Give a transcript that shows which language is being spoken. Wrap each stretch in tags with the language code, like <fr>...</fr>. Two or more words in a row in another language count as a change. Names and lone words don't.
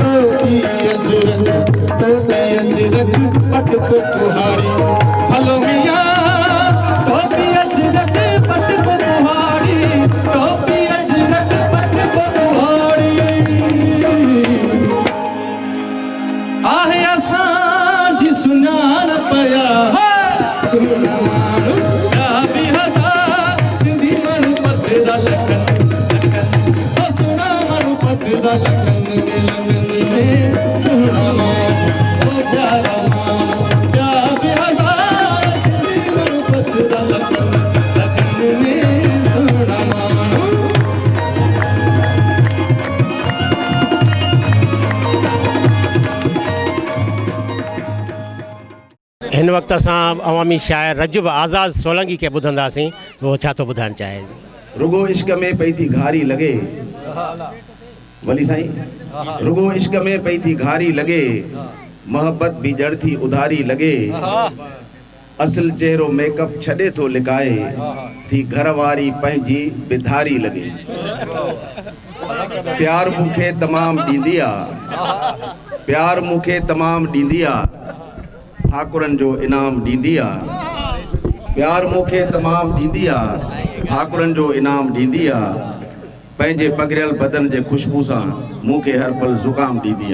<sd>पट को कुहाड़ी, हलो मियां टोपी अजरक पट को कुहाड़ी, टोपी अजरक पट को कुहाड़ी, आहे असांजी सुञाण पया, सुना माण्हू ॿिया बि हज़ार, सिंधी माण्हू पथरा लखन लखन, ओ सुना माण्हू पथरा लखन में लखन में, सुना माण्हू ओ प्यारा माण्हू ॿिया बि हज़ार, सिंधी माण्हू पथरा लखन लखन में, सुना माण्हू। हिन वक़्तु असां अवामी शाइर रजब आज़ाद सोलंकी खे ॿुधंदासीं, तो छा थो ॿुधाइणु चाहे? रुगो इश्क में पई थी घारी लगे, वली साईं रुगो इश्क में पई थी घारी लगे, मोहब्बत भी जड़ थी उधारी लगे, असल चेहरो मेकअप छड़े तो लिकाए, थी घरवारी पंहिंजी बिधारी लगे। प्यार मुखे तमाम दींदिया, प्यार मुखे तमाम दींदिया, ठाकुरन जो इनाम दींदिया। प्यार मुखे तमाम दींदिया, ठाकुरन जो इनाम दींदिया, पंहिंजे पगरियल बदन जे खुशबू सां मुखे हर पल ज़ुकाम दींदिया।</sd>